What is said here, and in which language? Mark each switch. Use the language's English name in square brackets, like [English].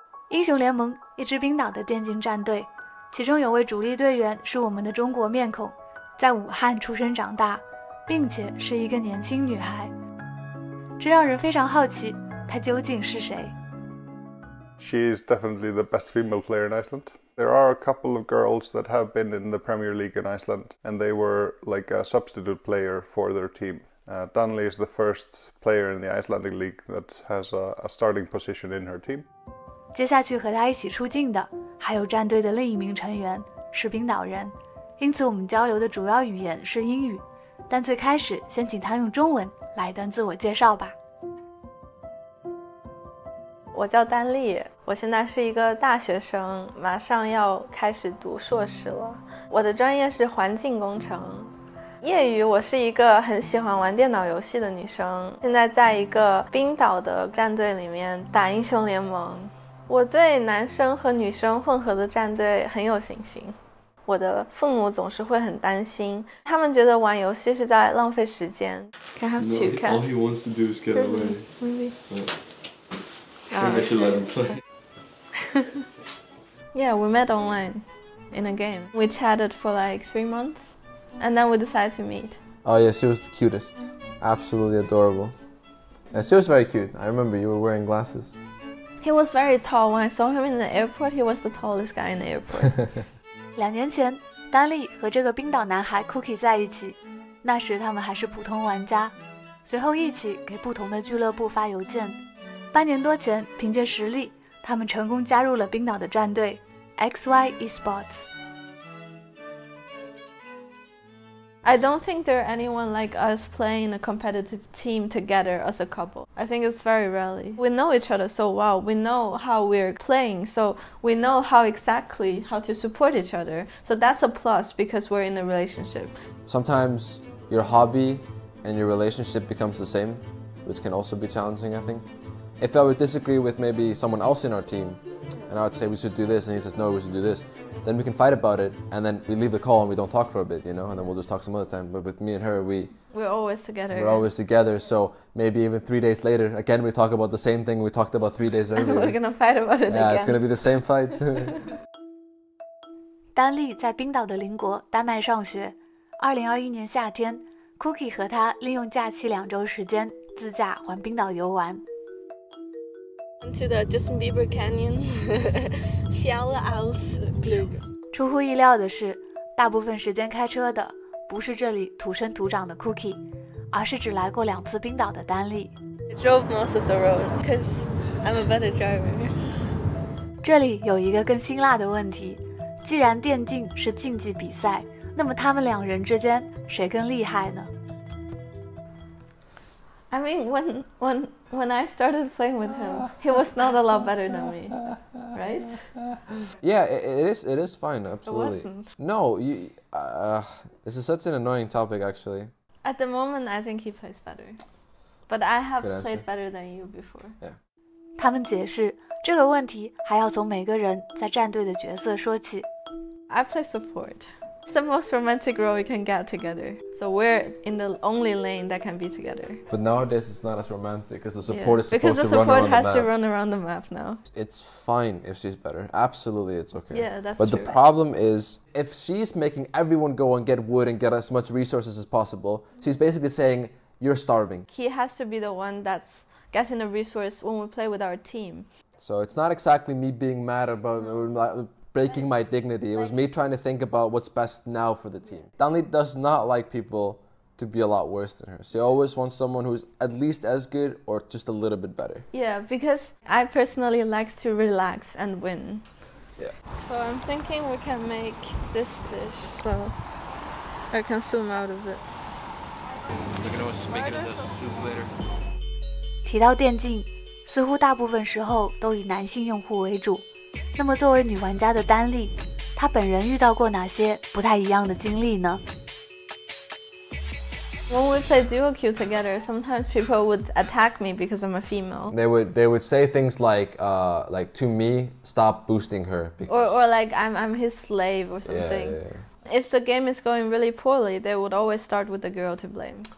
[Chinese] 英雄联盟，一支冰岛的电竞战队，其中有位主力队员是我们的中国面孔，在武汉出生长大，并且是一个年轻女孩。这让人非常好奇，她究竟是谁？ [English] She is definitely the best female player in Iceland. There are a couple of girls that have been in the Premier League in Iceland, and they were like a substitute player for their team. Danley is the first player in the Icelandic League that has a starting position in her team. [Chinese] 接下去和她一起出镜的还有战队的另一名成员，是冰岛人，因此我们交流的主要语言是英语。但最开始先请她用中文来一段自我介绍吧。我叫丹丽，我现在是一个大学生，马上要开始读硕士了。我的专业是环境工程。业余我是一个很喜欢玩电脑游戏的女生，现在在一个冰岛的战队里面打英雄联盟。我对男生和女生混合的战队很有信心。我的父母总是会很担心，他们觉得玩游戏是在浪费时间。 [English] Can I have two cats? All he wants to do is get away. Maybe. I think I should let him play. Yeah, we met online in a game. We chatted for like 3 months, and then we decided to meet. Oh yeah, she was the cutest. Absolutely adorable. Yeah, she was very cute. I remember you were wearing glasses. He was very tall. When I saw him in the airport, he was the tallest guy in the airport. [Chinese] 2年前，丹丽和这个冰岛男孩 Cookie 在一起，那时他们还是普通玩家，随后一起给不同的俱乐部发邮件。 8年多前，凭借实力，他们成功加入了冰岛的战队 XY Esports。 [English] I don't think there are anyone like us playing a competitive team together as a couple. I think it's very rarely. We know each other so well. We know how we're playing, so we know how to support each other. So that's a plus because we're in a relationship. Sometimes your hobby and your relationship becomes the same, which can also be challenging, I think. If I would disagree with maybe someone else in our team, and I would say we should do this, and he says no, we should do this, then we can fight about it, and then we leave the call and we don't talk for a bit, you know, and then we'll just talk some other time. But with me and her, we're always together. We're always together, so maybe even 3 days later, again we talk about the same thing we talked about 3 days earlier. We're gonna fight about it Yeah, again. it's gonna be the same fight. [Chinese] 丹丽在冰岛的邻国丹麦上学。2021年夏天 ，Cookie 和他利用假期2周时间自驾环冰岛游玩。 [English] To the Justin Bieber Canyon, Fjalla Alsglug. [Chinese] 出乎意料的是，大部分时间开车的不是这里土生土长的 Cookie， 而是只来过2次冰岛的丹丽。 [English] I drove most of the road because I'm a better driver. [Chinese] 这里有一个更辛辣的问题，既然电竞是竞技比赛，那么他们2人之间谁更厉害呢？ [English] I mean, when I started playing with him, he was not a lot better than me, right? Yeah, it is fine, absolutely. It wasn't. No, this is such an annoying topic, actually. At the moment, I think he plays better, but I have Good answer. played better than you before. Yeah. [Chinese] 他们解释这个问题还要从每个人在战队的角色说起。 [English] I play support. It's the most romantic role we can get together. So we're in the only lane that can be together. But nowadays it's not as romantic because the support is because supposed the to run support around the has map. to run around the map now. It's fine if she's better. Absolutely, it's okay. Yeah, that's But true. the problem is, if she's making everyone go and get wood and get as much resources as possible, she's basically saying, you're starving. He has to be the one that's getting the resource when we play with our team. So it's not exactly me being mad about breaking my dignity. It was me trying to think about what's best now for the team. Danli does not like people to be a lot worse than her. She always wants someone who's at least as good or just a little bit better. Yeah, because I personally like to relax and win. Yeah. So I'm thinking we can make this dish. So I can zoom out of it. We can always make it into soup later. [Chinese] 提到电竞，似乎大部分时候都以男性用户为主。那么作为女玩家的丹丽，她本人遇到过哪些不太一样的经历呢？ [English] When we play duo queue together, sometimes people would attack me because I'm a female. They would say things like to me, stop boosting her. Or like I'm his slave or something. Yeah. If the game is going really poorly, they would always start with the girl to blame.